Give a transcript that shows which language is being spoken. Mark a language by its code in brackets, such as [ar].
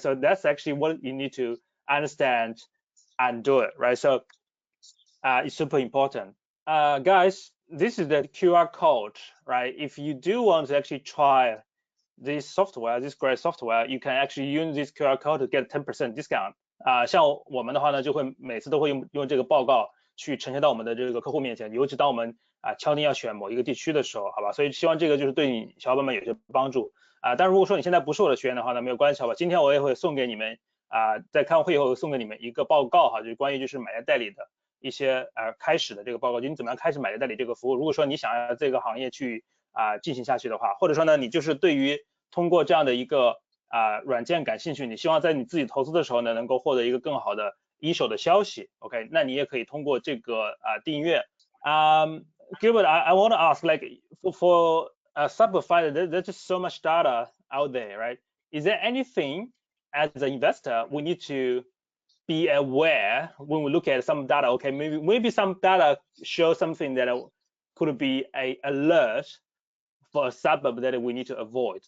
[en] So that's actually what you need to understand and do it, right? So it's super important. Guys, this is the QR code, right? If you do want to actually try this software, this great software, you can actually use this QR code to get 10% discount. [zh] 像我们的话呢，就会每次都会用这个报告去呈现到我们的这个客户面前，尤其当我们敲定要选某一个地区的时候，好吧？所以希望这个就是对你小伙伴们有些帮助但如果说你现在不是我的学员的话呢，没有关系，好吧？今天我也会送给你们在开完会以后送给你们一个报告哈，就是关于就是买家代理的一些开始的这个报告，就你怎么样开始买家代理这个服务。如果说你想要这个行业去进行下去的话，或者说呢，你就是对于通过这样的一个软件感兴趣，你希望在你自己投资的时候呢，能够获得一个更好的一手的消息 ，OK？那你也可以通过这个订阅。 [en] Gilbert, I want to ask, like for SuburbsFinder, there's just so much data out there, right? Is there anything as an investor we need to be aware when we look at some data? Okay, maybe some data show something that could be a alert for a suburb that we need to avoid.